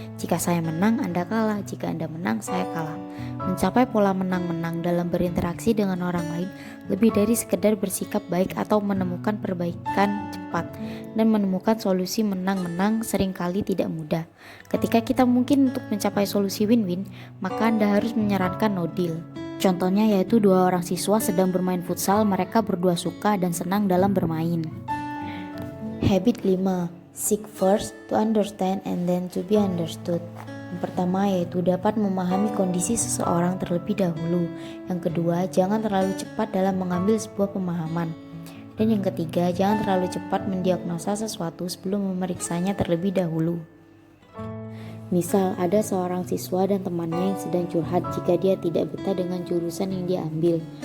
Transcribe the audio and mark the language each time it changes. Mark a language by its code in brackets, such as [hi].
[id] Jika saya menang, Anda kalah. Jika Anda menang, saya kalah. Mencapai pola menang-menang dalam berinteraksi dengan orang lain lebih dari sekedar bersikap baik atau menemukan perbaikan cepat, dan menemukan solusi menang-menang seringkali tidak mudah. Ketika kita mungkin untuk mencapai solusi win-win, maka Anda harus menyarankan no deal. Contohnya yaitu 2 orang siswa sedang bermain futsal, mereka berdua suka dan senang dalam bermain. [en] Habit 5, seek first to understand and then to be understood. [id] Yang pertama yaitu dapat memahami kondisi seseorang terlebih dahulu. Yang kedua, jangan terlalu cepat dalam mengambil sebuah pemahaman. Dan yang ketiga, jangan terlalu cepat mendiagnosa sesuatu sebelum memeriksanya terlebih dahulu. Misal, ada seorang siswa dan temannya yang sedang curhat jika dia tidak betah dengan jurusan yang dia ambil.